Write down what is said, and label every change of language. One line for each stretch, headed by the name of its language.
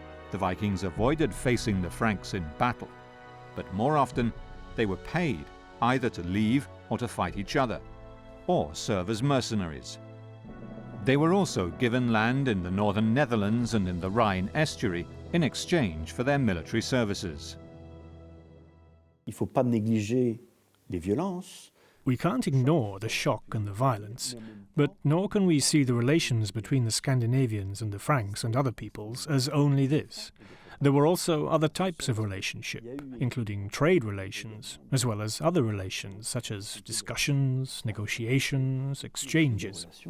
English: The Vikings avoided facing the Franks in battle, but more often they were paid either to leave or to fight each other, or serve as mercenaries. They were also given land in the northern Netherlands and in the Rhine estuary in exchange for their military services.
French: Il ne faut pas négliger les violences.
English: We can't ignore the shock and the violence, but nor can we see the relations between the Scandinavians and the Franks and other peoples as only this. There were also other types of relationship, including trade relations, as well as other relations such as discussions, negotiations, exchanges.